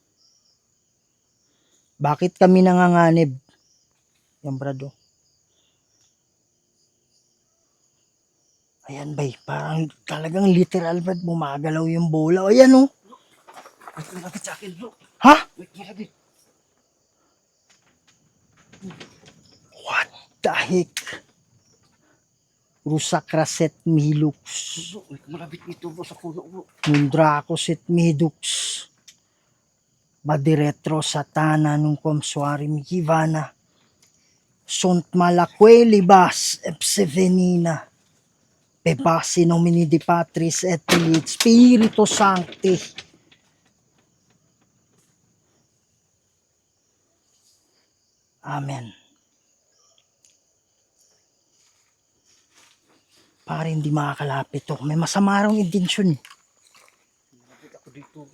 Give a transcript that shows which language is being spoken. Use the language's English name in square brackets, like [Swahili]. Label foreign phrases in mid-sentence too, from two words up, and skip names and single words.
[Filipino] Bakit kami nanganganib? Yan brado. Ayan bay, parang talagang literal brad, bumagalaw yung bola. Ayan oh. Wait, malapit sa akin, bro. Ha? Wait, malapit. [English] What the heck? Rusak raset milux. [Filipino] Bro, wait, malapit dito, bro, sa puno, bro. Nundrakoset midux. Badiretro satana nung komswari mikivana. Sunt malakwe libas epsevenina. [Latin] Bebasi nomini di Patris et Pilit Spiritus Sancti. Amen. [Filipino] Para hindi makakalapit to. May masama raw intensyon. Malapit ako dito, bro.